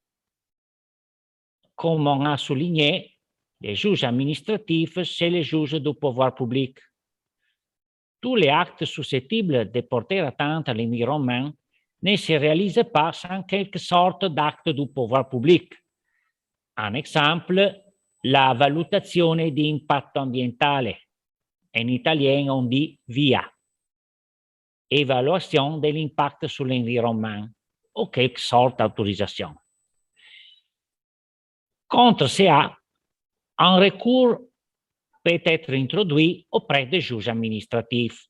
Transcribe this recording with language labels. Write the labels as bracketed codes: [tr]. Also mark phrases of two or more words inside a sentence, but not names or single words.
[fr] Comme on a souligné, les juges administratifs, c'est les juges du pouvoir public. Tous les actes susceptibles de porter atteinte à l'environnement ne se réalisent pas sans quelque sorte d'acte du pouvoir public. Un exemple, [it] la valutazione di impatto ambientale. [fr] En italien, on dit VIA. évaluation de l'impact sur l'environnement ou quelque sorte d'autorisation. Contre cela, un recours peut être introduit auprès des juges administratifs.